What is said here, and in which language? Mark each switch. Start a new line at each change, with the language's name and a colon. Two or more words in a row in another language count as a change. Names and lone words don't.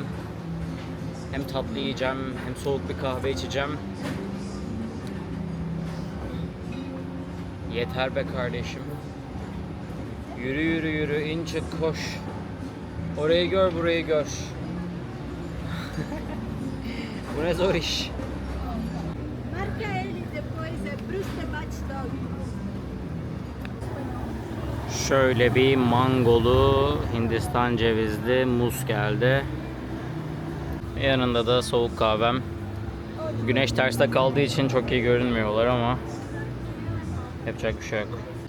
Turkish: Hem tatlı yiyeceğim, hem soğuk bir kahve içeceğim. Yeter be kardeşim. Yürü yürü yürü, in çık koş. Orayı gör, burayı gör. Bu ne zor iş.
Portuguese: Marca ele depois Bruce Batidog.
Turkish: Şöyle bir mangolu Hindistan cevizli muz geldi. Yanında da soğuk kahvem. Güneş terste kaldığı için çok iyi görünmüyorlar ama yapacak bir şey yok.